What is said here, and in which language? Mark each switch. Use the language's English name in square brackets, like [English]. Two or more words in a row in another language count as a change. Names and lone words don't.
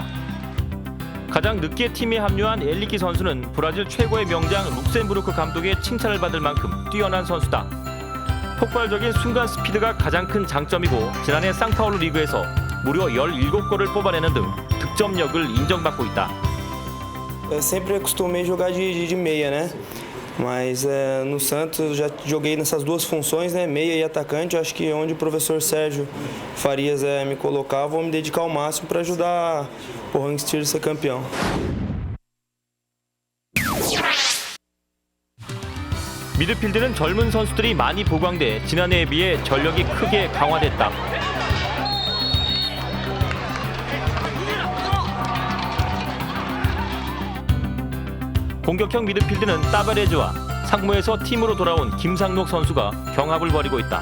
[Korean] 가장 늦게 팀에 합류한 엘리키 선수는 브라질 최고의 명장 룩셈부르크 감독의 칭찬을 받을 만큼 뛰어난 선수다. 폭발적인 순간 스피드가 가장 큰 장점이고 지난해 상파울루 리그에서 무려 17골을 뽑아내는 등 득점력을 인정받고 있다. [Portuguese] Eu sempre costumei jogar de meia, né? Mas no Santos eu já joguei nessas duas funções, né, meia e atacante. Eu acho que onde o professor Sérgio Farias me colocar, eu vou me dedicar ao máximo para ajudar o Rank Steer a ser campeão. [Korean] 미드필드는 젊은 선수들이 많이 보강돼 지난해에 비해 전력이 크게 강화됐다. 공격형 미드필드는 따바레즈와 상무에서 팀으로 돌아온 김상록 선수가 경합을 벌이고 있다.